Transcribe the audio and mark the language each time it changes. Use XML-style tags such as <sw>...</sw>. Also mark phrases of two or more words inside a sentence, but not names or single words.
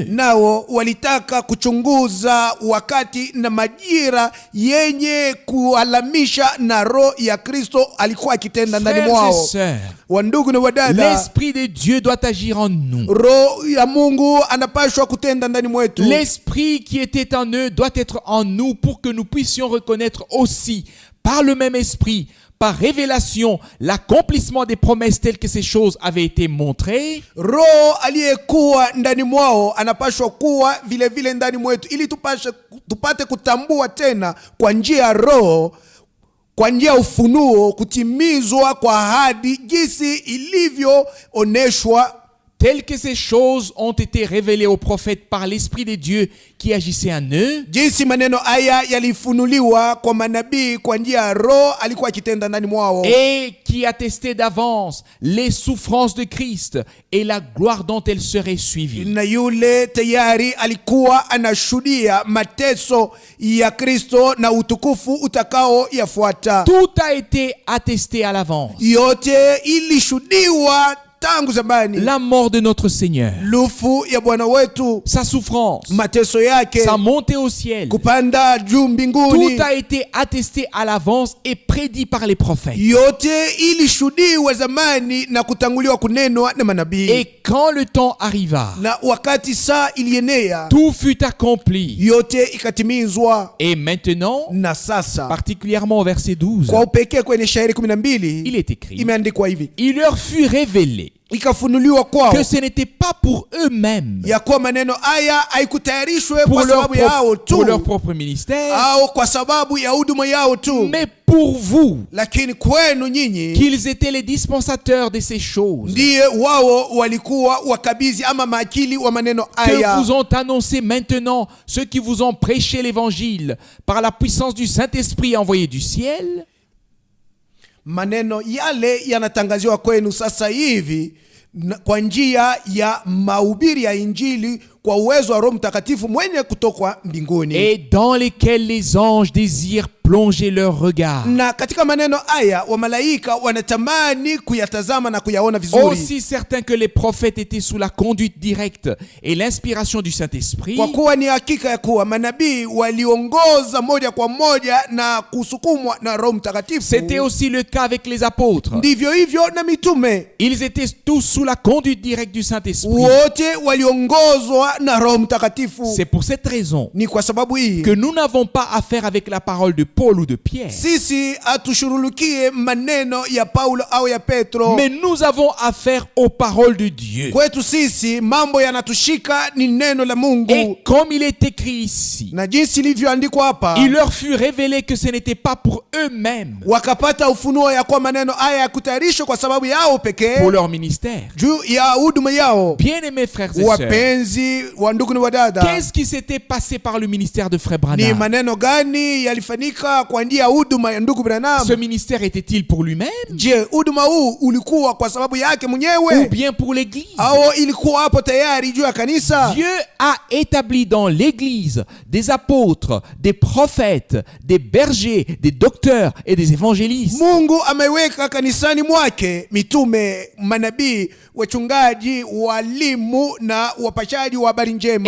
<sw>nao walitaka kuchunguza wakati na majira yenye kualamisha na roho ya Kristo alikuwa akitenda ndani</sw> <fr>Frères et</fr> <sw>mwao.</sw> <fr>sœurs,</fr> <sw>Wandugu na wadada,</sw> <fr>l'esprit de Dieu doit agir en nous.</fr> <sw>roho ya Mungu anapashwa kutenda ndani mwetu.</sw> <fr>L'esprit qui était en eux doit être en nous pour que nous puissions reconnaître aussi, par le même esprit, par révélation, l'accomplissement des promesses telles que ces choses avaient été montrées.</fr> <sw>Roho aliyekuwa ndani mwao anapashwa kuwa vile vile ndani mwetu, ili tupate kutambua tena kwa njia ya roho, kwa njia ya ufunuo, kutimizwa kwa ahadi jinsi ilivyooneshwa,</sw> <fr>Telles que ces choses ont été révélées aux prophètes par l'Esprit de Dieu qui agissait en eux,</fr> <sw>jinsi maneno haya yalifunuliwa kwa manabii kwa njia ya roho alikuwa akitenda ndani mwao,</sw> <fr>et qui attestaient d'avance les souffrances de Christ et la gloire dont elles seraient suivies.</fr> <sw>na yule tayari alikuwa anashuhudia mateso ya Kristo na utukufu utakao yafuata.</sw> <fr>Tout a été attesté à l'avance.</fr> <sw>Yote ilishuhudiwa tangu zamani.</sw> <fr>La mort de notre Seigneur,</fr> <sw>Lufu ya Bwana wetu,</sw> <fr>sa souffrance,</fr> <sw>mateso yake,</sw> <fr>sa montée au ciel,</fr> <sw>kupanda juu mbinguni,</sw> <fr>tout a été attesté à l'avance et prédit par les prophètes.</fr> <sw>yote ilishuhudiwa zamani na kutanguliwa kunenwa na manabii.</sw> <fr>Et quand le temps arriva,</fr> <sw>Na wakati saa ilienea,</sw> <fr>tout fut accompli.</fr> <sw>yote ikatimizwa.</sw> <fr>Et maintenant,</fr> <sw>Na sasa</sw> <fr>particulièrement au verset 12,</fr> <sw>kwa upekee kwenye shairi 12</sw> <fr>il est écrit,</fr> <sw>imeandikwa hivi:</sw> <fr>il leur fut révélé</fr> <sw>ikafunuliwa kwao</sw> <fr>que ce n'était pas pour eux-mêmes,</fr> <sw>ya kuwa maneno haya haikutayarishwe</sw> <fr>pour</fr> <sw>kwa sababu yao</sw> <fr>pour leur</fr> <sw>tu</sw> <fr>propre ministère,</fr> <sw>au kwa sababu ya huduma yao tu,</sw> <fr>mais pour vous,</fr> <sw>lakini kwenu nyinyi</sw> <fr>qu'ils étaient les dispensateurs de ces choses</fr> <sw>ndiye wao walikuwa wakabizi ama maakili wa maneno</sw> <fr>que</fr> <sw>haya,</sw> <fr>vous ont annoncé maintenant ceux qui vous ont prêché l'évangile par la puissance du Saint-Esprit envoyé du ciel.</fr> <sw>maneno yale yanatangaziwa kwenu sasa hivi kwa njia ya mahubiri ya Injili kwa uwezo wa Roho Mtakatifu mwenye kutoka mbinguni,</sw> <fr>Et dans lesquels les anges désirent plonger leur regard.</fr> <sw>Na katika maneno haya wa malaika wanatamani kuyatazama na kuyaona vizuri.</sw> <fr>Aussi certain que les prophètes étaient sous la conduite directe et l'inspiration du Saint-Esprit,</fr> <sw>Kwa kuwa ni hakika ya kuwa manabii waliongoza moja kwa moja na kusukumwa na Roho Mtakatifu.</sw> <fr>c'était aussi le cas avec les apôtres.</fr> <sw>Ndivyo hivyo na mitume.</sw> <fr>Ils étaient tous sous la conduite directe du Saint-Esprit.</fr> <sw>Wote waliongozwa na Roho Mtakatifu.</sw> <fr>C'est pour cette raison</fr> <sw>Ni kwa sababu hii</sw> <fr>que nous n'avons pas affaire avec la parole de Paul ou de Pierre,</fr> <sw>sisi hatushurulukie maneno ya Paulo au ya Petro.</sw> <fr>mais nous avons affaire aux paroles de Dieu.</fr> <sw>Kwetu sisi mambo yanatushika ni neno la Mungu.</sw> <fr>Et comme il est écrit ici,</fr> <sw>Na jinsi ilivyoandikwa hapa,</sw> <fr>il leur fut révélé que ce n'était pas pour eux-mêmes,</fr> <sw>wakapata ufunuo ya kwa maneno haya ya kutayarishwa kwa sababu yao pekee,</sw> <fr>pour leur ministère.</fr> <sw>juu ya huduma yao.</sw> <fr>Bien-aimés frères et sœurs,</fr> <sw>Wapenzi wa ndugu na wadada,</sw> <fr>qu'est-ce qui s'était passé par le ministère de Frère</fr> <sw>ni</sw> <fr>Branham?</fr> <sw>maneno gani yalifanyika kwa njia ya huduma ya ndugu Branham?</sw> <fr>Ce ministère était-il pour lui-même</fr> <sw>Je, huduma huu ulikuwa kwa sababu yake</sw> <fr>ou</fr> <sw>mwenyewe</sw> <fr>bien pour l'Église?</fr> <sw>au ilikuwa hapo tayari juu ya kanisa?</sw> <fr>Dieu a établi dans l'Église des apôtres, des prophètes, des bergers, des docteurs et des évangélistes.</fr> <sw>Mungu ameweka kanisani mwake mitume, manabii, wachungaji, walimu na wapashaji wa habari njema.</sw>